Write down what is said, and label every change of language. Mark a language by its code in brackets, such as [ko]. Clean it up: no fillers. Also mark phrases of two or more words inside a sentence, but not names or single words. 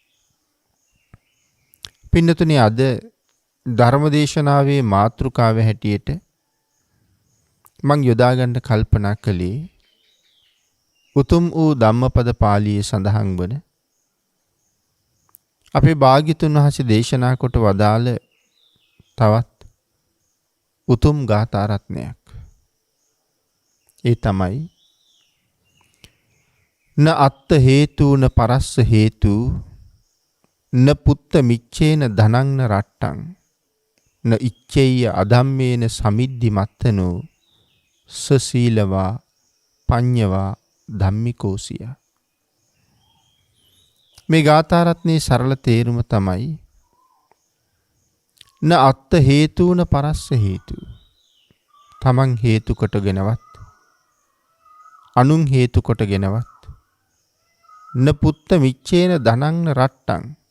[si] පින්නතුනි, අද ධර්මදේශනාවේ මාතෘකාව හැටියට මං යොදා ගන්න කල්පනා කළේ උතුම් වූ ධම්මපද පාළියේ සඳහන් වන අපේ භාග්‍යතුන් වහන්සේ දේශනා කොට වදාළ තවත් උතුම් ගාථා රත්නයක්. ඒ තමයි [pi] න අත්ත හේතු න පරස්ස හේතු න පුත්ත මිච්ඡේන ධනං න රට්ටං න ඉච්ඡේය අධම්මේන සමිද්ධි මත්තනෝ සසීලවා පඤ්ඤවා ධම්මිකෝසිය. [si] මේ ගාථා රත්නයේ සරල තේරුම තමයි [pi] න අත්ත හේතු න පරස්ස හේතු. [si] තමන් හේතු කොටගෙනවත් අනුන් හේතු කොටගෙනවත් [pi] න පුත්ත මිච්ඡේන ධනං න රට්ටං.